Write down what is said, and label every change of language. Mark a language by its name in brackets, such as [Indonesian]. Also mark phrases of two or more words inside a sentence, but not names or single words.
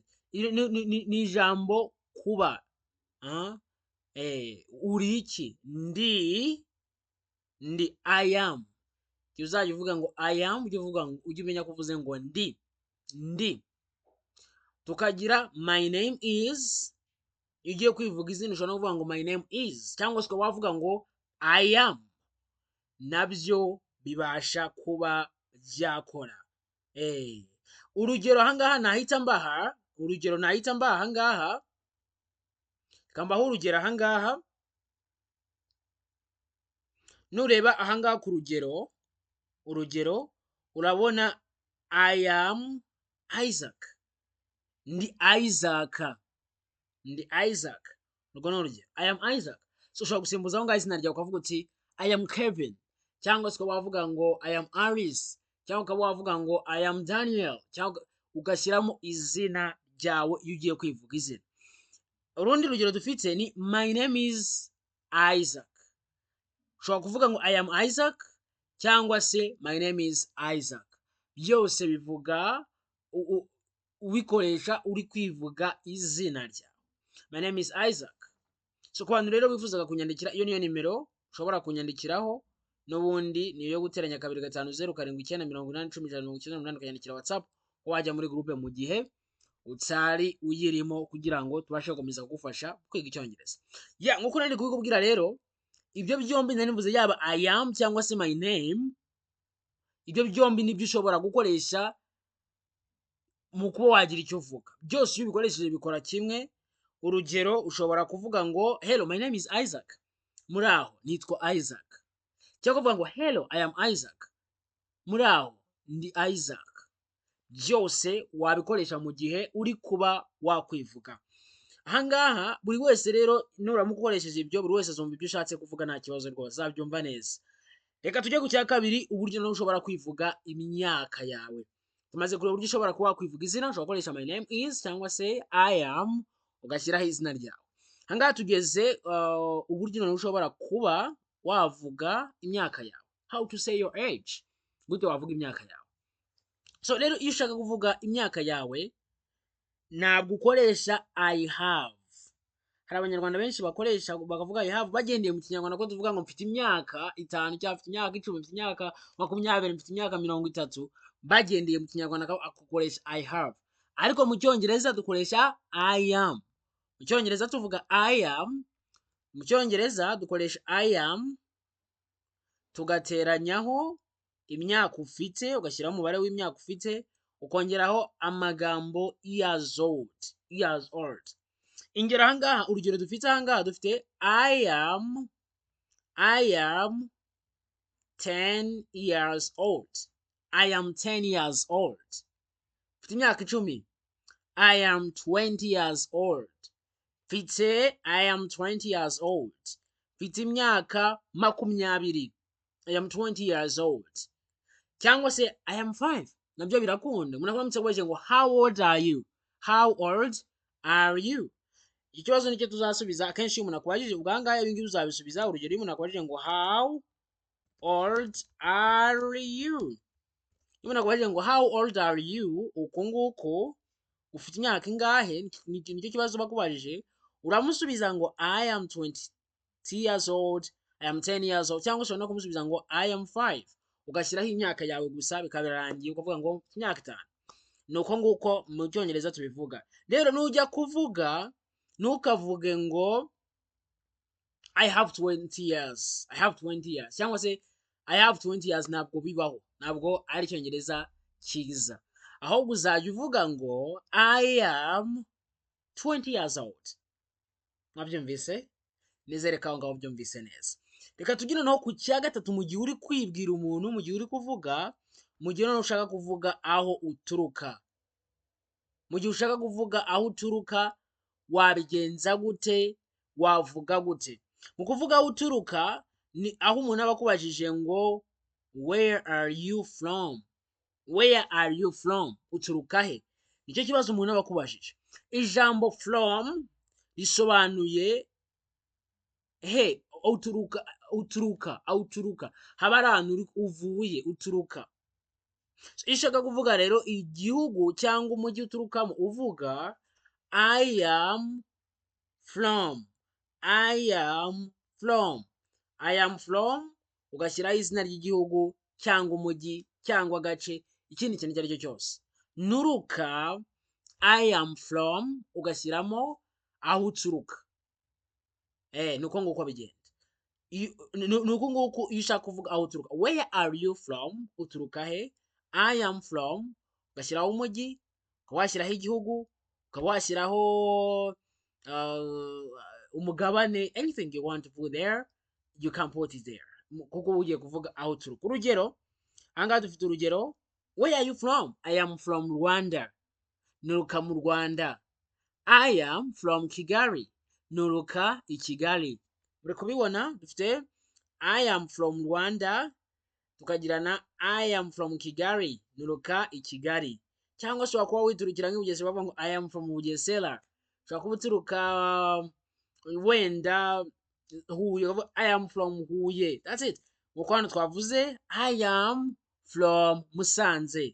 [Kinyarwanda] Ni ijambo kuba. Uri iki? [English] Ndi I am. [Kinyarwanda] Iyo uzajya uvuga ngo [English] I am, [Kinyarwanda] ujye umenya ko uvuze ngo ndi. [English] Tukagira my name is. [Kinyarwanda] Iyo ugiye kwivuga izina ushobora no kuvuga ngo [English] my name is, [Kinyarwanda] cyangwa se wavuga ngo [English] I am. [Kinyarwanda] Nabyo bibasha kuba byakora. Urugero ahangaha nahita mbaha ahangaha, kambaho urugero ahangaha. Nureba ahangaha ku urugero urabona [English] I am Isaac. [Kinyarwanda] Ndi Isaac. Urwo ni urugero. [English] I am Isaac. [Kinyarwanda] So ushobora gusimbuza aho ngaho izina ryawe ukavuga uti [English] I am Kevin, [Kinyarwanda] cyangwa se wavuga ngo [English] I am Alice, [Kinyarwanda] cyangwa ukaba wavuga ngo [English] I am Daniel, [Kinyarwanda] cyangwa ugashyiramo izina ryawe iyo ugiye kwivuga izina. Urundi rugero dufite ni [English] my name is Isaac. [Kinyarwanda] Ushobora kuvuga ngo [English] I am Isaac [Kinyarwanda] cyangwa se [English] my name is Isaac. [Kinyarwanda] Byose bivuga ubikoresha uri kwivuga izina ryawe. [English] My name is Isaac. [Kinyarwanda] So ku bantu rero wifuzaga kunyandikira, iyo niyo nimero ushobora kunyandikiraho, n'ubundi niyo yo guteranya 250 789 10 198 ukanyandikira WhatsApp, wajya muri groupe mu gihe utari uyirimo, kugira ngo tubashe gukomeza kugufasha kwiga Icyongereza. Nkuko nari kubikubwira rero, ibyo byombi nari mvuze, yaba [English] I am [Kinyarwanda] cyangwa se [English] my name, [Kinyarwanda] ibyo byombi nibyo ushobora gukoresha mu kuba wagira icyo uvuga. Byose iyo ubikoresheje bikora kimwe. Urugero ushobora kuvuga ngo [English] hello my name is Isaac, [Kinyarwanda] muri aho nitwa Isaac. Cyangwa kuvuga ngo [English] hello I am Isaac, [Kinyarwanda] muri aho ndi Isaac. Byose wabikoresha mu gihe uri kuba wakwivuga. Ahangaha buri wese rero nuramuka ukoresheje ibyo, buri wese azumva ibyo ushatse kuvuga, nta kibazo rwose, azabyumva neza. Reka tujye ku cya kabiri, uburyo nawe ushobora kwivuga imyaka yawe. tumaze kureba uburyo ushobora kuba wakwivuga izina, ushobora gukoresha [English] my name is [Kinyarwanda] cyangwa se [English] I am [Kinyarwanda] ugashyiraho izina ryawe. Ahangaha tugeze uburyo noneho ushobora kuba wavuga imyaka yawe, [English] how to say your age, [Kinyarwanda] gute wavuga imyaka yawe. So rero iyo ushaka kuvuga imyaka yawe ntabwo ukoresha [English] I have. [Kinyarwanda] Hari abanyarwanda benshi bakoresha bakavuga [English] I have [Kinyarwanda] bagendeye mu kinyarwanda ko tuvuga ngo mfite imyaka 5 cyangwa mfite imyaka 10, mfite imyaka 20, mfite imyaka 30, bagendeye mu kinyarwanda akukoresha [English] I have. [Kinyarwanda] Ariko mu cyongereza dukoresha [English] I am. [Kinyarwanda] Mu cyongereza tuvuga [English] I am, [Kinyarwanda] mu cyongereza dukoresha [English] I am [Kinyarwanda] tugateranyaho imyaka ufite, ugashyiraho umubare w'imyaka ufite, ukongeraho amagambo [English] years old. [Kinyarwanda] Ingero ahangaha, urugero dufite ahangaha dufite [English] I am 10 years old. I am 10 years old. [Kinyarwanda] Mfite imyaka 10. [English] I am 20 years old. Mfite I am 20 years old. [Kinyarwanda] Mfite imyaka 20. [English] I am 20 years old. [Kinyarwanda] Cyangwa se [English] I am 5. [Kinyarwanda] Nabyo birakunda. Umuntu aramutse abaje ngo [English] how old are you? How old are you? [Kinyarwanda] Ikibazo nicyo tuzasubiza. Akenshi umuntu akubajije ubwangaye ibingibi uzabisubiza. Urugero umuntu akubajije ngo [English] how old are you? [Kinyarwanda] Umuntu akubajije ngo [English] how old are you? [Kinyarwanda] Uko nguko ufite imyaka ingahe? Nicyo kibazo bakubajije. [English] Uramusubiza ngo I am 20 years old, I am 10 years old, [Kinyarwanda] cyangwa ushobora no kumusubiza ngo [English] I am 5. [Kinyarwanda] Ugashyiraho imyaka yawe gusa bikabirangiye ukavuga ngo imyaka 5. Nuko nguko mu cyongereza tubivuga. Rero nujya kuvuga ntukavuge ngo [English] I have 20 years. I have 20 years. [Kinyarwanda] Cyangwa se [English] I have 20 years [Kinyarwanda] ntabwo bibaho. Ntabwo ari cyongereza cyiza. Ahubwo uzajya uvuga ngo [English] I am 20 years old. [Kinyarwanda] Mwabyumvise? Nizere ko ngaho byumvise neza. Reka tugire no ku cya gatatu mu gihe uri kwibwira umuntu, mu gihe uri kuvuga, mu gihe no ushaka kuvuga aho uturuka. Mu gihe ushaka kuvuga aho uturuka wabigenza gute? Wavuga gute? Mu kuvuga aho uturuka ni aho umuntu aba akubajije ngo [English] where are you from? Where are you from? [Kinyarwanda] Uturuka he? Nicyo kibazo umuntu aba akubajije. Ijambo from risobanuye he, uturuka. Haba ari ahantu uvuye, uturuka. Iyo ushaka kuvuga rero igihugu cyangwa umujyi uturukamo uvuga [English] I am from. [Kinyarwanda] Ugashyiraho izina ry'igihugu cyangwa umujyi cyangwa agace, ikindi kintu icyo ari cyo cyose. [English] Nuruka I am from, [Kinyarwanda] ugashyiramo aho uturuka. Nuko nguko bigenda. Nuko nguko iyo ushaka kuvuga aho uturuka. [English] Where are you from? [Kinyarwanda] Uturuka he? [English] I am from, [Kinyarwanda] ugashyiraho umujyi, ukaba washyiraho igihugu, ukaba washyiraho umugabane, [English] anything you want to put there, you can put it there. [Kinyarwanda] Kuko ugiye kuvuga aho uturuka. Urugero, ahangaha dufite urugero, [English] where are you from? I am from Rwanda. [Kinyarwanda] Nuruka mu Rwanda. [English] I am from Kigali. [Kinyarwanda] Nuruka i Kigali. Uri kubibona? Dufite [English] I am from Rwanda, [Kinyarwanda] tukagira na [English] I am from Kigali. [Kinyarwanda] Nuruka i Kigali. Cyangwa se kuba witurukira nk'Ubugesera bavuga ngo [English] I am from Bugesera. [Kinyarwanda] Ushobora kuba uturuka wenda Huye, [English] I am from Huye. That's it. [Kinyarwanda] Nk'uko hano twavuze [English] I am from Musanze.